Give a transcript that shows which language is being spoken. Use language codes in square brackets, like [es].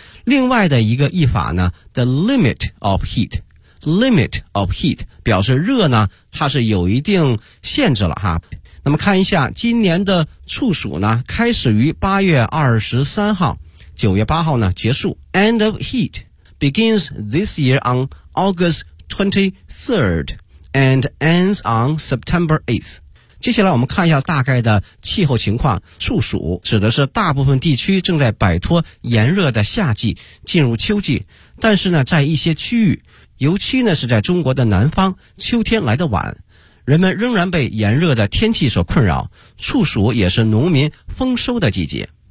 [zh] 另外的一个译法呢 ， the limit of heat， limit of heat 表示热呢，它是有一定限制了哈。那么看一下今年的处暑呢，开始于8月23号，9月8号呢结束。 [en] End of heat begins this year on August 23rd and ends on September 8th。 [zh] 接下来我们看一下大概的气候情况。处暑指的是大部分地区正在摆脱炎热的夏季，进入秋季。但是呢，在一些区域，尤其呢是在中国的南方，秋天来得晚，人们仍然被炎热的天气所困扰，处暑也是农民丰收的季节。